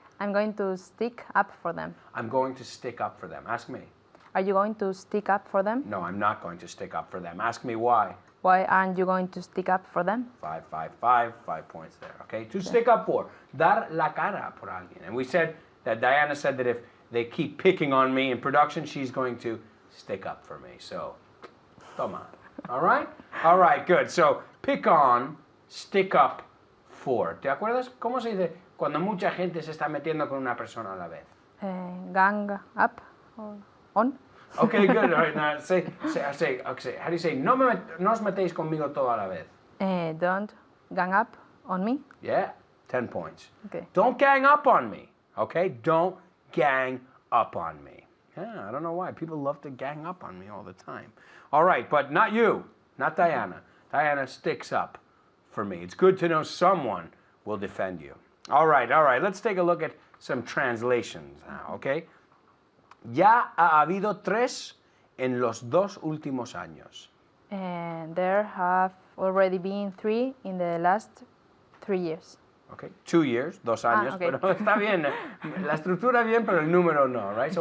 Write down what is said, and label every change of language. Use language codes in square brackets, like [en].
[en] I'm going to stick up for them. I'm going to stick up for them. Ask me. Are you going to stick up for them? No, I'm not going to stick up for them. Ask me why. Why aren't you going to stick up for them? 5, 5, 5, 5 points there, okay? To stick up for, [es] dar la cara por alguien. [en] And we said that Diana said that if they keep picking on me in production, she's going to stick up for me. So, toma. All right? All right, good. So, pick on, stick up for. [es] ¿Te acuerdas cómo se dice cuando mucha gente se está metiendo con una persona a la vez? [en] Gang up or on? Okay, good. All right, now say, how do you say, [es] no os metéis conmigo todo a la vez? [en] Don't gang up on me. Yeah, 10 points. Okay. Don't gang up on me, okay? Don't gang up on me. Yeah, I don't know why. People love to gang up on me all the time. All right, but not you, not Diana. Diana sticks up for me. It's good to know someone will defend you. All right, let's take a look at some translations now, okay? [es] Ya ha habido 3 en los 2 últimos años. [en] And there have already been 3 in the last 3 years. Okay, 2 years, 2 años, okay. [es] pero está bien. La estructura bien, pero el número no, right?